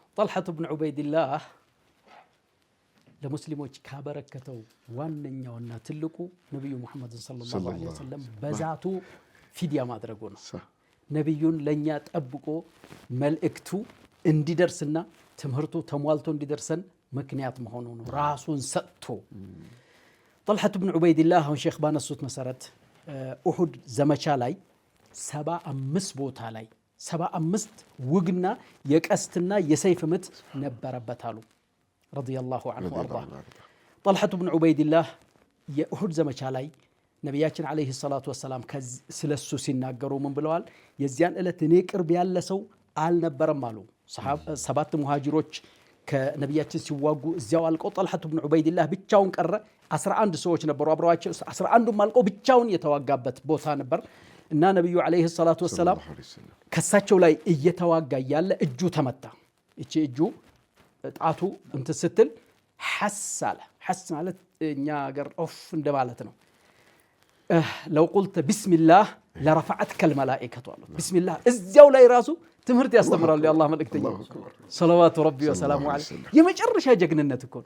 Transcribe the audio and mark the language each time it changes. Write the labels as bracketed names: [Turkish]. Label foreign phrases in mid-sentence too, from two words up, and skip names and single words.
[Amharic] طلحة بن عبيد الله ለሙስሊሞች ካበረከተው ዋነኛውና ትልቁ ነብዩ መሐመድ [Arabic] صلى الله عليه وسلم [Amharic] በዛቱ ፊድያ ማድረጉ ነው። ነብዩን ለኛ ጠብቆ መልእክቱ እንዲደርስና ትምህርቱ ተሟልቶ እንዲደርሰን ምክንያት መሆኑ ነው። ራሱን ሰጥቶ طلحة بن عبيد الله ሼኽ ባነሱት መሰረት ኡሁድ ዘመቻ ላይ 75 ቦታ ላይ 75 ውግና የቀስትና የሰይፍ ምት ነበረበት አሉ [Arabic] رضي الله عنه وارضاه [Amharic] طلحة بن عبيد الله የኡሁድ ዘመቻ ላይ ነብያችን [Arabic] عليه الصلاة والسلام [Amharic] ስለሱ ሲናገሩ ምን ብለዋል? የዚያን እለት እኔ ቅርብ ያለ ሰው አልነበረም አሉ። ሰባት ሙሃጅሮች ከነብያችን ሲዋጉ እዚያው አልቀው طلحة بن عبيد الله ብቻውን ቀረ። 11 ሰዎች ነበሩ አብረዋቸው 11ዱም አልቀው ብቻውን የተዋጋበት ቦታ ነበር እና ነብዩ [Arabic] عليه الصلاة والسلام [Amharic] ከሳቸው ላይ እየተዋጋ ያለ እጁ ተመታ። እቺ እጁ ጣቱ እንትን ስትል ሐሳለ ሐስ ማለት እኛ ሀገር ኦፍ እንደማለት ነው። [Arabic] لو قلت بسم الله لرفعتك الملائكة [Amharic] አሉ። ቢስሚላህ እዚያው ላይ ራሱ ትምህርት ያስተምራሉ የአላህ መልእክተኛ [Arabic] صلوات ربي وسلامه عليه። [Amharic] የመጨረሻ ጀግንነት እኮ